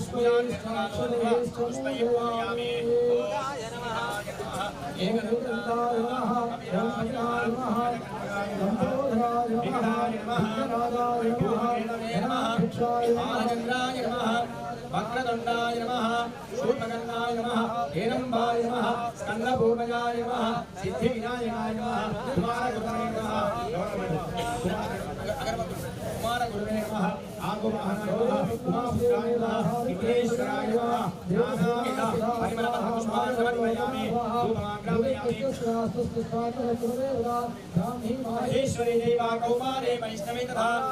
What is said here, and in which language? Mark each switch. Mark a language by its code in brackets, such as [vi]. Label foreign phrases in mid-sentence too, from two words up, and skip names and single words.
[sa] పుష్పయామి ఏకదంతాయ నమః బ్రహ్మణాయ నమః దంతోధరాయ నమః నాదాయ నమః భిక్షాయ నమః వక్రతుండాయ నమః శూర్పకర్ణాయ నమః హేరంబాయ నమః స్కందపూర్ణయాయ నమః సిద్ధివినాయకాయ నమః కుమారగురువే నమః కుమారగురువే నమః आगुवाहनाय नमः उमापुत्राय नमः विघ्नेश्वराय नमः नानाविध परिमलपुष्पाणि समर्पयामि धूपमाग्रापयामि महेश्वरी देवा कौमारे वैष्णवी तथा